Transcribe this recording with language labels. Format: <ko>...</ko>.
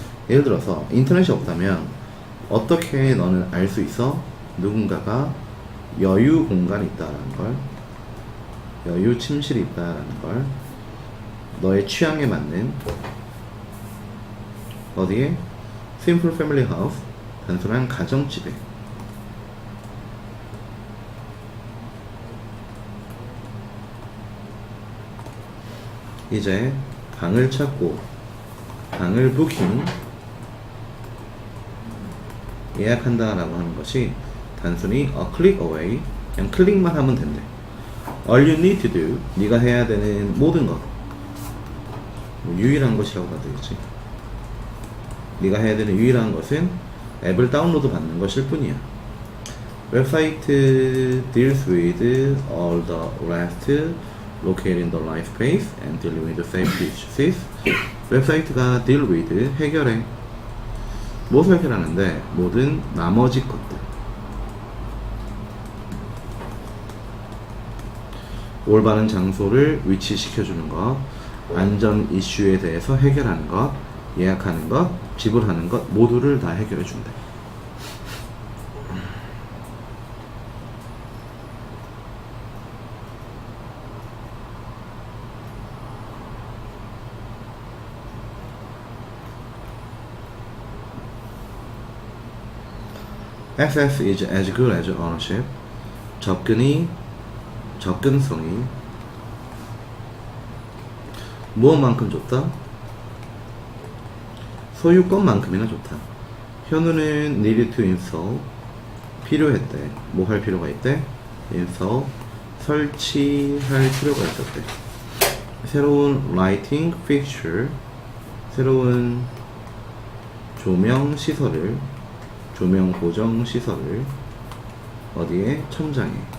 <ko>예를 들어서 인터넷이 없다면 어떻게 너는 알 수 있어? 누군가가 여유 공간이 있다라는 걸, 여유 침실이 있다라는 걸, 너의 취향에 맞는 어디에?</ko> <en>Simple Family House,</en> <ko>단순한 가정집에. 이제 방을 찾고 방을 부킹 예약한다 라고 하는 것이 단순히</ko> <en>a click away,</en> <ko>그냥 클릭만 하면 된대.</ko> <en>All you need to do,</en> <ko>네가 해야 되는 모든 것, 뭐 유일한 것이라고 봐도 되겠지. 네가 해야 되는 유일한 것은 앱을 다운로드 받는 것일 뿐이야.</ko> <en>웹사이트 deals with all the rest located in the right space and dealing with the safety issues.</en> <ko>웹사이트가</ko> <en>deal with</en> <ko>해결해. 무엇을 해결하는데? 모든 나머지 것들. 올바른 장소를 위치시켜주는 것, 안전 이슈에 대해서 해결하는 것, 예약하는 것, 지불하는 것 모두를 다 해결해 준대.</ko> <en>Access is as good as ownership.</en> <ko>접근성이 무엇만큼 좋다? 소유권만큼이나 좋다. 현우는</ko> <en>needed to install</en> <ko>필요했대. 뭐 할 필요가 있대? install 설치할 필요가 있었대. 새로운 lighting fixture 새로운 조명 시설을 조명 고정 시설을 어디에? 천장에.</ko>